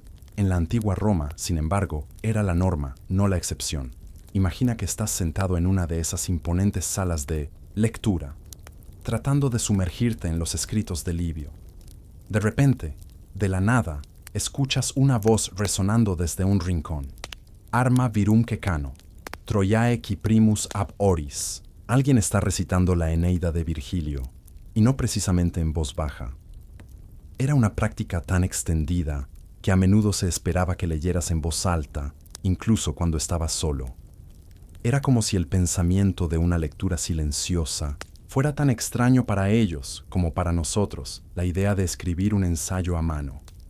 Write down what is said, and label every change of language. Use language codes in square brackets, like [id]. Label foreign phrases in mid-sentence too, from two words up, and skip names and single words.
[es] En la antigua Roma, sin embargo, era la norma, no la excepción. Imagina que estás sentado en una de esas imponentes salas de lectura, tratando de sumergirte en los escritos de Livio. De repente, de la nada, escuchas una voz resonando desde un rincón. [la] Arma virumque cano, Troiae qui primus ab oris. [es] Alguien está recitando la Eneida de Virgilio, y no precisamente en voz baja. Era una práctica tan extendida que a menudo se esperaba que leyeras en voz alta, incluso cuando estabas solo. Era como si el pensamiento de una lectura silenciosa fuera tan extraño para ellos como para nosotros la idea de escribir un ensayo a mano.